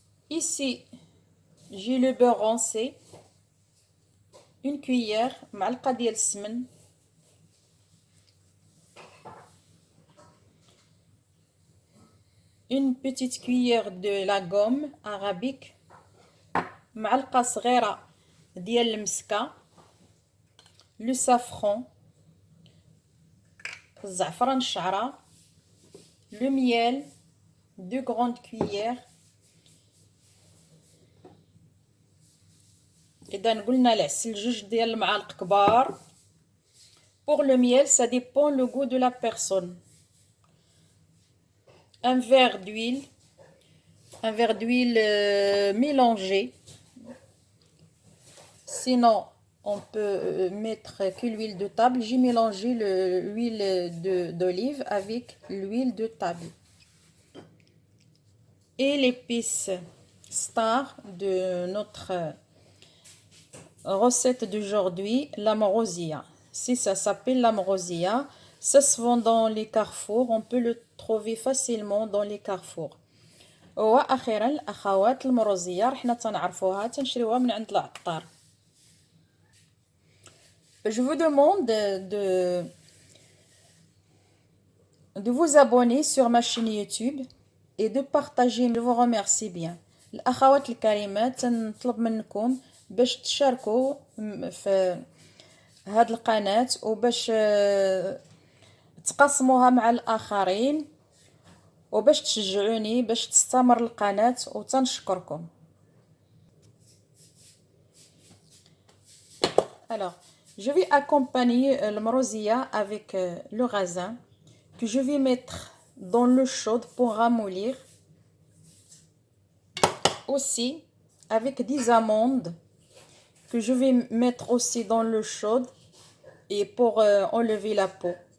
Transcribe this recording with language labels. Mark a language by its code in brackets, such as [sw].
[fr] Ici, j'ai le beurre roncé, une cuillère, [ar] معلقة ديال السمن، [fr] une petite cuillère de la gomme arabique، [ar] معلقة صغيرة ديال المسكة، [fr] le safran، [ar] الزعفران الشعرة، [fr] le miel 2 grandes cuillères. [ar] إذا قلنا العسل 2 ديال المعالق كبار. [fr] Pour le miel, ça dépend le goût de la personne. Un verre d'huile mélangée. Sinon, on peut mettre que l'huile de table. J'ai mélangé l'huile d'olive avec l'huile de table. Et l'épice star de notre recette d'aujourd'hui, l'amrosia. Si ça s'appelle l'amrosia, ça se vend dans les carrefours, on peut le trouver facilement dans les carrefours. [ar] واخيرا الاخوات، المروزيه رحنا تنعرفوها تنشريوها من عند العطار. [fr] Je vous demande de vous abonner sur ma chaîne YouTube et de partager. Je vous remercie bien. [ar] الاخوات الكريمات نطلب منكم باش تشاركوا في هاد القناة وباش تقسموها مع الآخرين وباش تشجعوني باش تستمر القناة وتنشكركم. [fr] Alors, je vais accompagner le morosia avec le raisin que je vais mettre dans l'eau chaude pour ramollir. Aussi, avec des amandes que je vais mettre aussi dans l'eau chaude et pour enlever la peau.